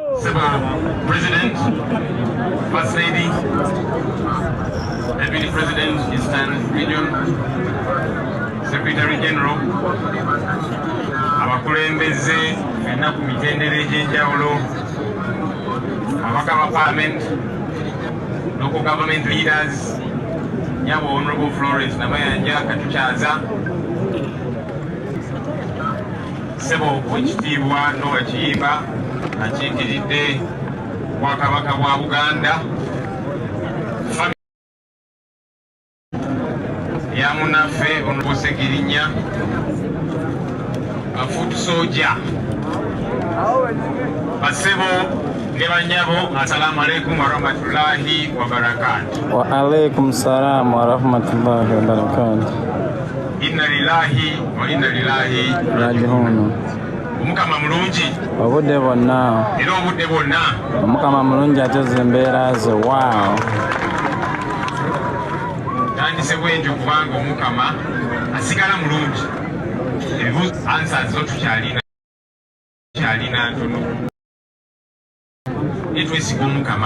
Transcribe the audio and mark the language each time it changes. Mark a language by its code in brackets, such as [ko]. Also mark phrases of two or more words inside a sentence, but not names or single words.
[en] Several President, First Lady, Deputy President, Eastern Region, Secretary General, [lg] abakulembeze fenna ku mitendera egy'enjawulo, ababaka ba Parliament, [en] local government leaders, [lg] nyabo Honorable Florence Namayanja Katukyaza, Ssebo Oweekitiibwa Noah Kiyimba akiikiridde Bwakabaka bwa Buganda, ya munaffe Honorable Segirinya, [en] Foot Soldier, [lg] Basebo ne banyabo, [ar] السلام عليكم ورحمة الله وبركاته. وعليكم السلام ورحمة الله وبركاته. إنا لله وإنا إليه raji'un. [lg] Omukama mulungi obudde bwonna, era obudde bwonna omukama mulungi ateze embeera ze. Waaw, tandise bwentyo kubanga omukama asigala mulungi. Ebibuuzo answers zo tukyalina ntono, netwesiga omukama.